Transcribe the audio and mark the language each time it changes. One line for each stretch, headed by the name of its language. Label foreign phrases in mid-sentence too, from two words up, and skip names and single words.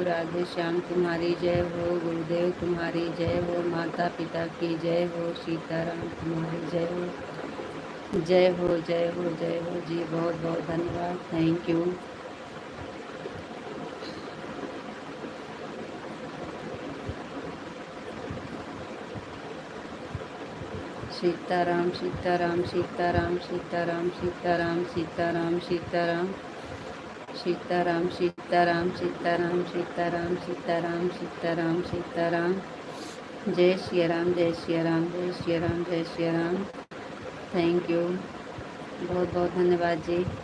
Hindi: राधे श्याम तुम्हारी जय हो। गुरुदेव तुम्हारी जय हो। माता पिता की जय हो। सीताराम तुम्हारी जय हो। जय हो, जय हो, जय हो जी, बहुत बहुत धन्यवाद।
English: Thank you.
Hindi: सीताराम, सीताराम, सीताराम, सीताराम, सीताराम, सीताराम, सीताराम, सीताराम, सीताराम, सीताराम, सीताराम, सीताराम, सीताराम, सीताराम, जय श्री राम, जय श्री राम, जय श्री राम, जय श्री राम,
English: Thank you,
Hindi: बहुत बहुत धन्यवाद जी।